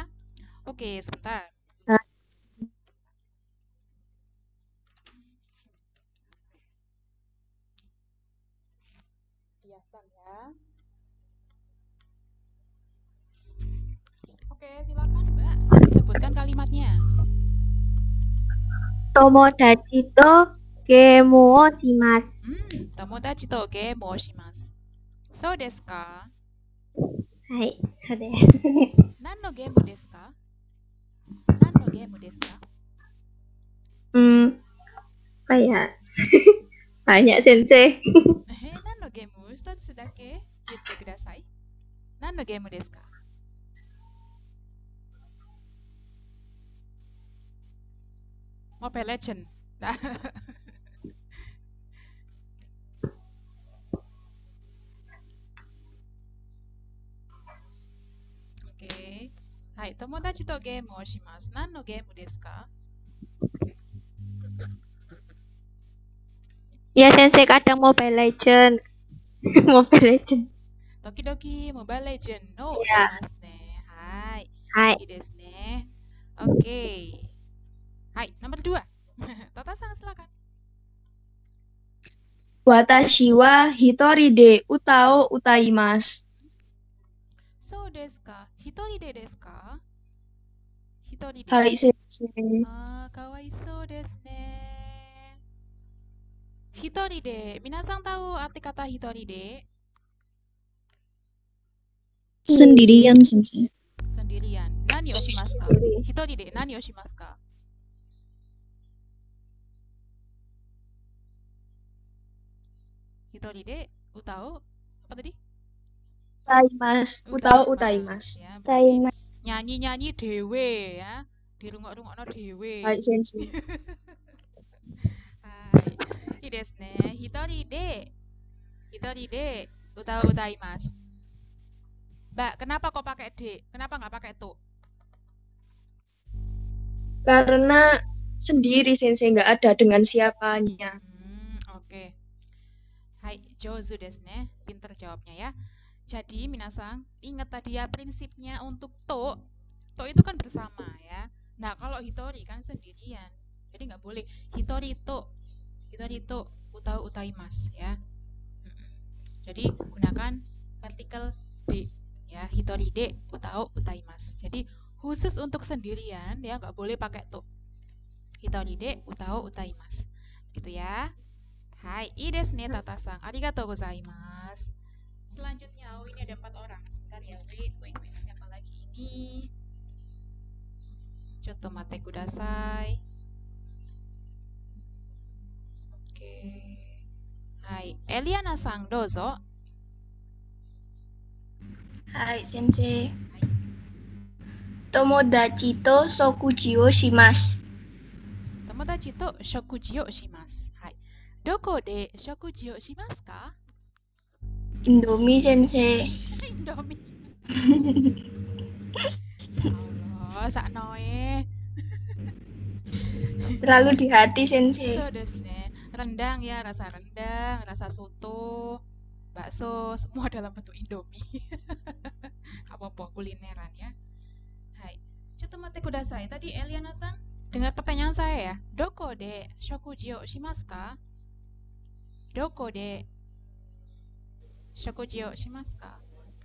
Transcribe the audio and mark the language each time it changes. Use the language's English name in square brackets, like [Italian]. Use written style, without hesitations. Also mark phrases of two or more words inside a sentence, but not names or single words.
[Indonesian] Oke, sebentar. Diasang ya. Oke, silakan Mbak, disebutkan kalimatnya. [Japanese] 友達とゲームをします. 友達とゲームをします。そうですか? はい、そうです. 何のゲームですか?何のゲームですか? [Indonesian] Apa ya? Banyak Sensei. [Japanese] 何のゲーム? 一つだけ言ってください。何のゲームですか? Mobile Legend. [Indonesian] Oke. [Japanese] はい、友達とゲームをします。何のゲームですか? [Indonesian] Ya Sensei, kadang Mobile Legend. Mobile Legend. [Japanese] Tokidoki Mobile Legend no [Indonesian] Ya. [Japanese] しますね. Hai. Hai. いいですね. [Indonesian] Oke. Hai, nomor 2. Tata-san silakan. [Japanese] 私は一人で歌お歌います. そうですか? 一人でですか? 一人で. はい先生. かわいそうですね. 一人で. [Indonesian] Minasan tahu arti kata [Japanese] 一人で? [Indonesian] Sendirian Sensei. Sendirian. [Japanese] 何をしますか? 一人で何をしますか? 一人で歌お [Indonesian] apa tadi? [Japanese] 歌います。歌お歌います. [Indonesian] Ya, berarti nyanyi-nyanyi dewe ya. [Javanese] Dirungok-rungokno dewe. [Japanese] はい先生. はい。いいですね。一人で歌お歌います. [Indonesian] Mbak, kenapa kok pakai D? Kenapa nggak pakai to? Karena sendiri Sensei, nggak ada dengan siapanya. [Japanese] Oke. Hai, 上手ですね. [Indonesian] Pinter jawabnya ya. Jadi, minasang, ingat tadi ya prinsipnya untuk to. To itu kan bersama ya. Nah, kalau hitori kan sendirian. Jadi nggak boleh [Japanese] 一人と歌う歌います [Indonesian] ya. Jadi gunakan partikel D ya. [Japanese] 一人で歌う歌います. [Indonesian] Jadi khusus untuk sendirian ya nggak boleh pakai to. [Japanese] 一人で歌う歌います. [Indonesian] Gitu ya. [Japanese] Hai, いいですねTata-san。ありがとうございます. [Indonesian] Selanjutnya, ini ada 4 orang. Sebentar ya, wait. Siapa lagi ini? [Japanese] ちょっと待てください. Oke. Hai, Eliana-san, dozo. はい先生. 友達と食事をします. 友達と食事をします. Hai. どこで食事をしますか? [Indonesian] Indomie Sensei. [Javanese] Indomie. Allah, saknoe. [Indonesian] Terlalu di hati Sensei. [Japanese] そうですね. [Indonesian] Rendang ya, rasa rendang, rasa soto, bakso, semua dalam bentuk Indomie. Apa-apa kulineran ya. Hai. [Japanese] ちょっと待てください. [Indonesian] Tadi Eliana-san dengar pertanyaan saya ya. [Japanese] どこで食事をしますか?どこで食事をしますか?